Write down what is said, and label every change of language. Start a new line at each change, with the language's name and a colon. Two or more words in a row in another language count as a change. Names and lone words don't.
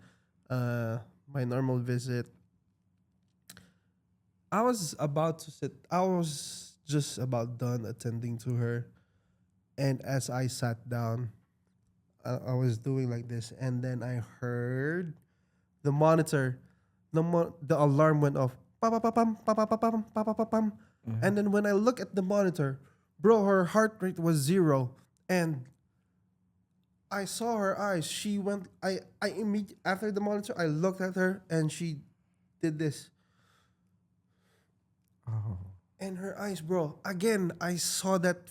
English: My normal visit. I was about to sit. I was just about done attending to her, and as I sat down, I was doing like this, and then I heard the monitor, the alarm went off. Pa pa pa pam pa pa pa pam pa pa pa pam. Mhm. And then when I look at the monitor, bro, her heart rate was 0, and I saw her eyes. She went. I immediately after the monitor, I looked at her, and she did this. Oh. And her eyes, bro. Again, I saw that.